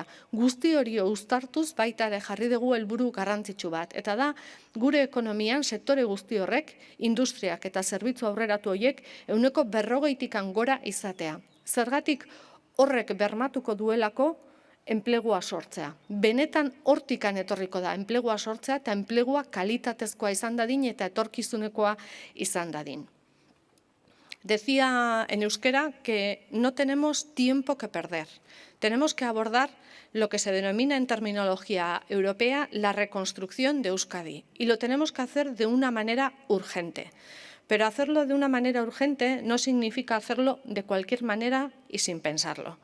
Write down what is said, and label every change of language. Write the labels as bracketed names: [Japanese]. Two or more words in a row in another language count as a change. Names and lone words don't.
[Basque] Guzti hori uztartuz baita ere jarri dugu helburu garrantzitsu bat, eta da gure ekonomian sektore guzti horrek, industriak eta zerbitzu aurreratu horiek 40%tik gora izatea. Zergatik horrek bermatuko duelako enplegua sortzea. Benetan hortikan etorriko da enplegua sortzea eta enplegua kalitatezkoa izan dadin eta etorkizunekoa izan dadin. [Spanish] Decía en euskera que no tenemos tiempo que perder. Tenemos que abordar lo que se denomina en terminología europea la reconstrucción de Euskadi y lo tenemos que hacer de una manera urgente. Pero hacerlo de una manera urgente no significa hacerlo de cualquier manera y sin pensarlo.